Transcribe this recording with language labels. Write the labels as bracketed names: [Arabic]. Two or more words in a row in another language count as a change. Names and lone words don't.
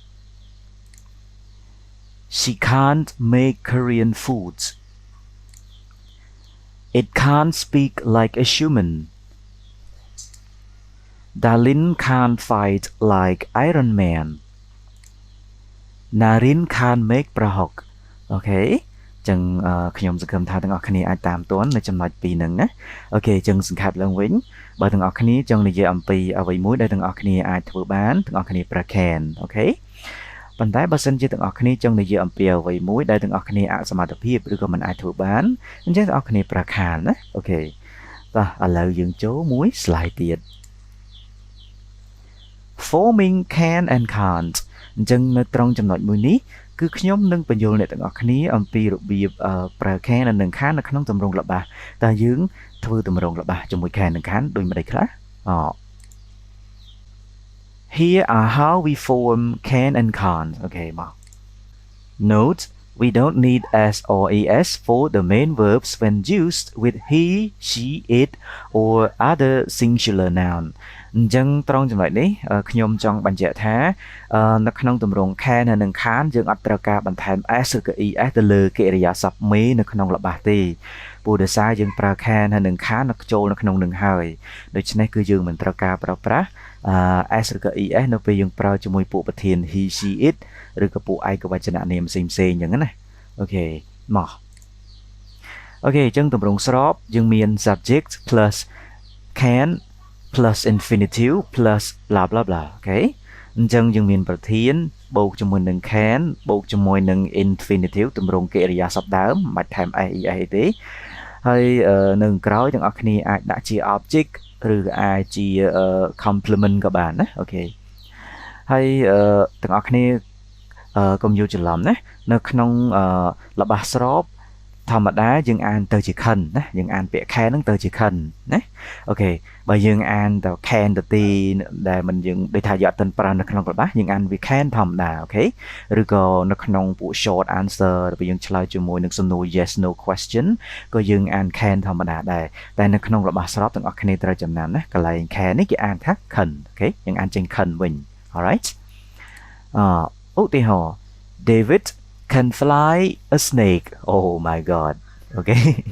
[English] She can't make Korean foods. It can't speak like a human. Darlin can't fight like Iron Man. Narin can't make prahok. [Khmer] Okay ចឹងខ្ញុំសង្ឃឹមថាទាំងអស់គ្នាអាចតាមទាន់នៅចំណុចពីរហ្នឹងណាអូខេចឹងសង្ខេបឡើងវិញបើទាំងអស់គ្នាចង់និយាយអំពីអ្វីមួយដែលទាំងអស់គ្នាអាចធ្វើបានទាំងអស់គ្នាប្រើ can អូខេប៉ុន្តែបើសិនជាទាំងអស់គ្នាចង់និយាយអំពីអ្វីមួយដែលទាំងអស់គ្នាអសមត្ថភាពឬក៏មិនអាចធ្វើបានអញ្ចឹងទាំងអស់គ្នាប្រើ can ណាអូខេតោះឥឡូវយើងចូលមួយ slide ទៀត [English] forming can and can't [Khmer] អញ្ចឹងនៅត្រង់ចំណុចមួយនេះគឺខ្ញុំនឹងបញ្យល់អ្នកទាំងអស់គ្នាអំពីរបៀបប្រើ can និង can't នៅក្នុងទម្រង់ល្បះតើយើងធ្វើទម្រង់ល្បះជាមួយ can និង can't ដូចម្ដេចខ្លះ [English] Here are how we form can and can't. Okay, ma. Note, we don't need s or es for the main verbs when used with he, she, it, or other singular noun. [Khmer] អញ្ចឹងត្រង់ចំណុចនេះខ្ញុំចង់បញ្ជាក់ថានៅក្នុងទម្រង់ can និង can't យើងអត់ត្រូវការបន្ថែម s ឬក៏ es ទៅលើកិរិយាសព្ទមេនៅក្នុងល្បះទេព្រោះដោយសារយើងប្រើ can និង can't ចូលនៅក្នុងនឹងហើយដូច្នេះគឺយើងមិនត្រូវការប្រើប្រាស់s ឬក៏ es នៅពេលយើង ប្រើជាមួយពួកប្រធាន [English] he she it [Khmer] ឬក៏ពួកឯកវចននាមផ្សេងៗអញ្ចឹងណាអូខេមកអូខេអញ្ចឹងទម្រង់ស្របយើងមាន [English] subject plus can plus infinitive plus blah blah blah [Khmer] អូខេអញ្ចឹងយើងមានប្រធានបូក ជាមួយនឹង can បូកជាមួយនឹង infinitive ទម្រង់កិរិយាសព្ទដើមមិនថែម es ទេហើយនៅក្រោយទាំងអស់គ្នាអាចដាក់ជា object ឬអាចជា complement ក៏បានណាអូខេហើយ ទាំងអស់គ្នាកុំយល់ច្រឡំណានៅក្នុងល្បះស្របធម្មតាយើងអានទៅជា can ណាយើងអានពាក្យ can ហ្នឹងទៅជា can ណា អូខេបើយើងអានទៅ can ទៅទីដែលមិនយើងដូចថាយកអត់ទាន់ប្រើនៅក្នុងល្បះយើងអានវា can ធម្មតាអូខេឬក៏នៅក្នុងពួក [English] short answer [Khmer] ពេលយើងឆ្លើយជាមួយនឹងសំណួរ [English] yes no question [Khmer] ក៏យើងអាន can ធម្មតាដែរតែនៅក្នុងល្បះស្របទាំងអស់គ្នាត្រូវចំណាំណាកន្លែង can នេះគេអានថា can អូខេយើងអានចេញ can វិញ alright ឧទាហរណ៍ [English] David can fly a snake. Oh my god. Okay.